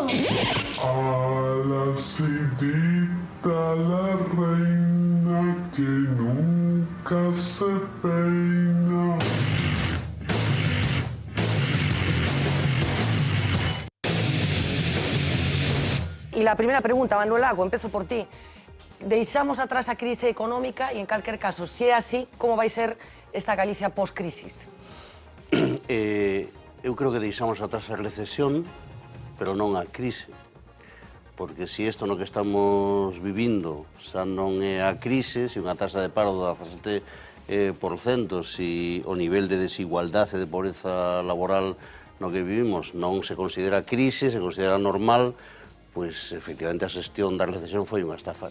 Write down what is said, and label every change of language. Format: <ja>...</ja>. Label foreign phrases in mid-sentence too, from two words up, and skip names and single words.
<es>A la Cidita, la reina que nunca se peina. Y la primera pregunta, Manuel Lago, empiezo por ti.</es> <gl>Deixamos atrás a crise económica e, en calquer caso, se é así, como vai ser esta Galicia post-crisis? Eu creo que deixamos atrás a recesión, pero non a crise. Porque se isto no que estamos vivindo xa non é a crise, se unha taxa de paro do 17%, se o nivel de desigualdade e de pobreza laboral no que vivimos non se considera crise, se considera normal, pois, efectivamente, a xestión da recesión foi unha estafa.</gl>